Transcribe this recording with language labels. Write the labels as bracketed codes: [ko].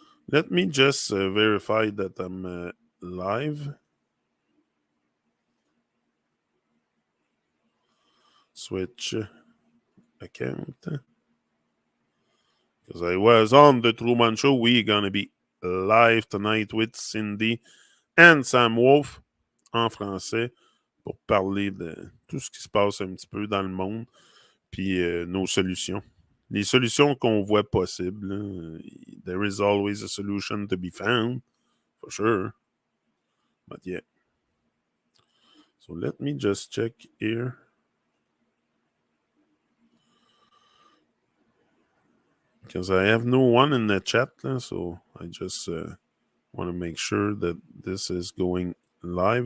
[en] Let me just verify that I'm live. Switch account. Because I was on the Truman Show. We're going to be live tonight with [fr] Cindy and Sam Wolf en français pour parler de tout ce qui se passe un petit peu dans le monde, puis nos solutions. Les solutions qu'on voit possibles. [en] There is always a solution to be found, for sure. But yeah. So let me just check here. Because I have no one in the chat, so I just want to make sure that this is going live.